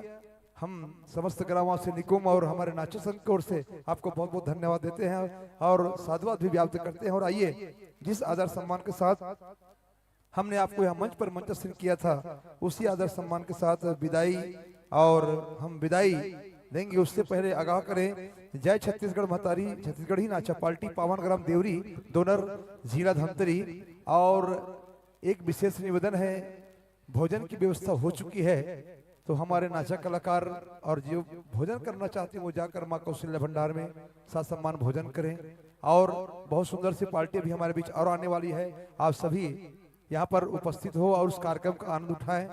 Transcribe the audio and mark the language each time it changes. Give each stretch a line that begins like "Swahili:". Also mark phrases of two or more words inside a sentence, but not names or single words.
Hindi: हम समस्त ग्रामवासी निकुम और हमारे नाचो संघ की ओर से आपको बहुत बहुत धन्यवाद देते हैं और साधुवाद भी व्यक्त करते हैं। और आइए, जिस आदर सम्मान के साथ हमने आपको यहाँ मंच पर मंचस्थ किया था, उसी आदर सम्मान के साथ विदाई और हम विदाई देंगे। उससे पहले आगाह करें, जय छत्तीसगढ़ महतारी छत्तीसगढ़ी नाचा पार्टी पावन ग्राम देवरी दोनर जिला धमतरी। और एक विशेष निवेदन है, भोजन की व्यवस्था हो चुकी है, तो हमारे नाचा कलाकार और जो भोजन करना चाहते हैं वो जाकर माँ कौशल्या भंडार में साथ सम्मान भोजन करें। और बहुत सुंदर सी पार्टी भी हमारे बीच और आने वाली है। आप सभी यहाँ पर उपस्थित हो और उस कार्यक्रम का आनंद उठाएं।